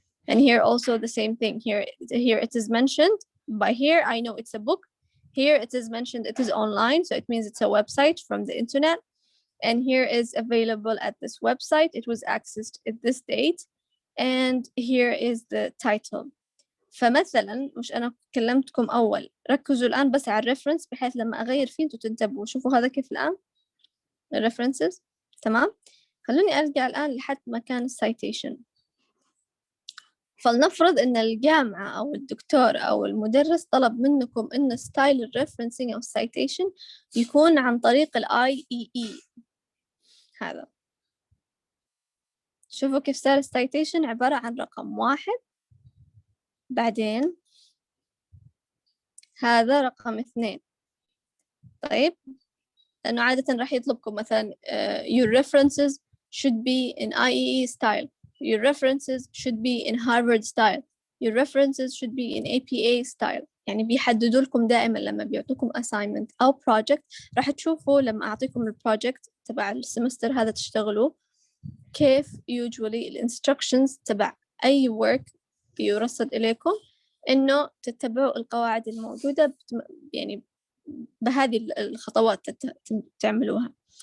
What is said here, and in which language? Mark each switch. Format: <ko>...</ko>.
<en>And here also the same thing. Here it is mentioned. By here I know it's a book. Here it is mentioned it is online, so it means it's a website from the internet. And here is available at this website. It was accessed at this date. And here is the title.</en> <ar>فمثلا مش أنا كلمتكم أول، ركزوا الآن بس على الريفرنس بحيث لما أغير فيه أنتوا تنتبهوا. شوفوا هذا كيف الآن الريفرنسز. تمام. خلوني أرجع الآن لحد مكان السايتيشن. فلنفرض إن الجامعة أو الدكتور أو المدرس طلب منكم إن ستايل الريفرنسينج أو السايتيشن يكون عن طريق ال IEE. هذا شوفوا كيف صار السايتيشن عبارة عن رقم 1، بعدين هذا رقم 2. طيب لأنه عادة راح يطلبكم مثلا</ar> <en>your references should be in IEE style, your references should be in Harvard style, your references should be in APA style.</en> <ar>يعني بيحددوا لكم دائما لما بيعطوكم assignment أو project، راح تشوفوا لما أعطيكم البروجكت تبع السمستر هذا تشتغلوا كيف</ar> <en>usually instructions</en> <ar>تبع أي work بيرصد إليكم إنه تتبعوا القواعد الموجودة يعني بهذه الخطوات تعملوها.</ar>